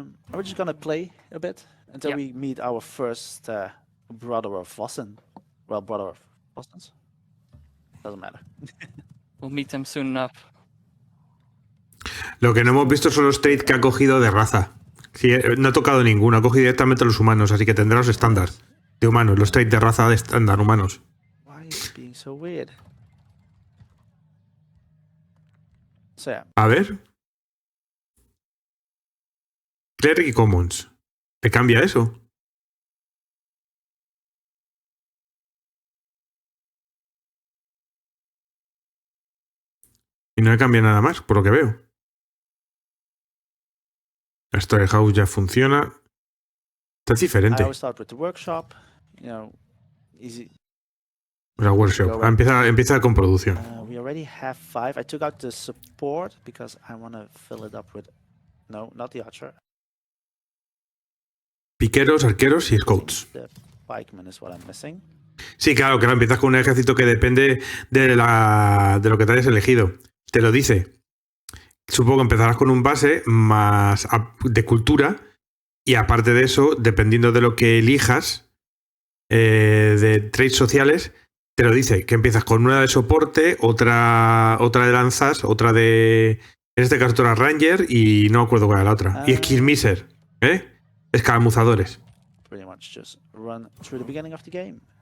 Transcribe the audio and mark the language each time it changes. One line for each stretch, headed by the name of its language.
English: We're just gonna play a bit until we meet our first brother of Vossen. Well, brother of Vossens. Doesn't matter. We'll meet them soon enough.
Spanish: Lo que no hemos visto son los traits que ha cogido de raza. Sí, no ha tocado ninguno, ha cogido directamente a los humanos, así que tendrá los estándar de humanos, los traits de raza de estándar humanos.
English: Why is it being so weird? So yeah.
Spanish: A ver. Cleric y Commons. ¿Te cambia eso? Y no le cambia nada más, por lo que veo. La Storehouse ya funciona. Está
English: I
Spanish: diferente.
English: always start with the workshop, easy.
Spanish: La workshop. Empieza con producción.
English: We already have 5. I took out the support because I want to fill it up with, no, not the archer.
Spanish: Piqueros, arqueros y scouts.
English: The pikeman is what I'm missing.
Spanish: Sí, claro, empiezas con un ejército que depende de lo que te hayas elegido. Te lo dice. Supongo que empezarás con un base más de cultura y aparte de eso, dependiendo de lo que elijas de traits sociales, te lo dice, que empiezas con una de soporte, otra de lanzas, otra de... En este caso otra ranger y no me acuerdo cuál era la otra. Y skirmisher, escaramuzadores.
English: Pretty much just run through the beginning of the game.